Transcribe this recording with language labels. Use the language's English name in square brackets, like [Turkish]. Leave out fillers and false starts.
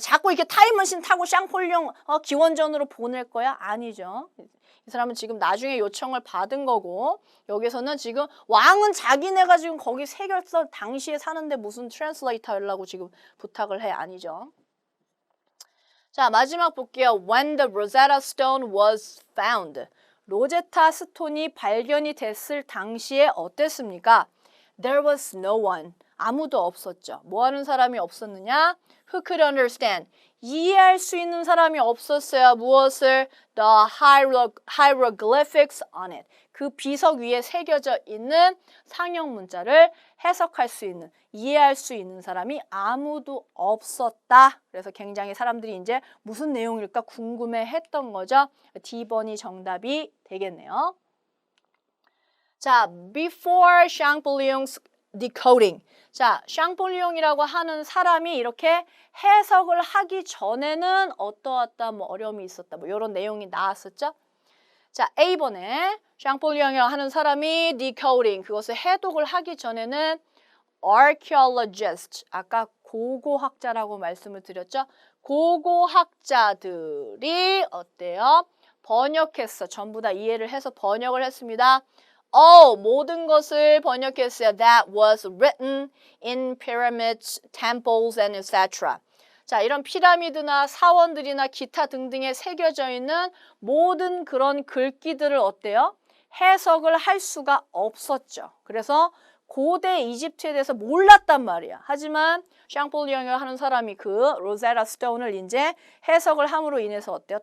[Korean] 자꾸 이렇게 타임머신 타고 샹폴리옹 기원전으로 보낼 거야? 아니죠. 이 사람은 지금 나중에 요청을 받은 거고 여기서는 지금 왕은 자기네가 지금 거기 새겼어 당시에 사는데 무슨 트랜슬레이터 하려고 지금 부탁을 해? 아니죠. 자, 마지막 볼게요. [English] When the Rosetta Stone was found. [Korean] 로제타 스톤이 발견이 됐을 당시에 어땠습니까? [English] There was no one. [Korean] 아무도 없었죠. 뭐 하는 사람이 없었느냐? [English] Who could understand? [Korean] 이해할 수 있는 사람이 없었어요. 무엇을? [English] The hieroglyphics on it. [Korean] 그 비석 위에 새겨져 있는 상형 문자를 해석할 수 있는, 이해할 수 있는 사람이 아무도 없었다. 그래서 굉장히 사람들이 이제 무슨 내용일까 궁금해 했던 거죠. D번이 정답이 되겠네요. 자, [English] before 샹폴리옹's decoding. [Korean] 자, 샹폴리옹이라고 하는 사람이 이렇게 해석을 하기 전에는 어떠했다, 뭐 어려움이 있었다, 뭐 이런 내용이 나왔었죠. 자, A번에 샹폴리옹이라고 하는 사람이 decoding, 그것을 해독을 하기 전에는 archaeologist, 아까 고고학자라고 말씀을 드렸죠. 고고학자들이 어때요? 번역했어. 전부 다 이해를 해서 번역을 했습니다. 모든 것을 번역했어요. [English] That was written in pyramids, temples, and etc. [Korean] 자, 이런 피라미드나 사원들이나 기타 등등에 새겨져 있는 모든 그런 글귀들을 어때요? 해석을 할 수가 없었죠. 그래서 고대 이집트에 대해서 몰랐단 말이야. 하지만 샹폴리옹이라고 하는 사람이 그 로제타 스톤을 이제 해석을 함으로 인해서 어때요?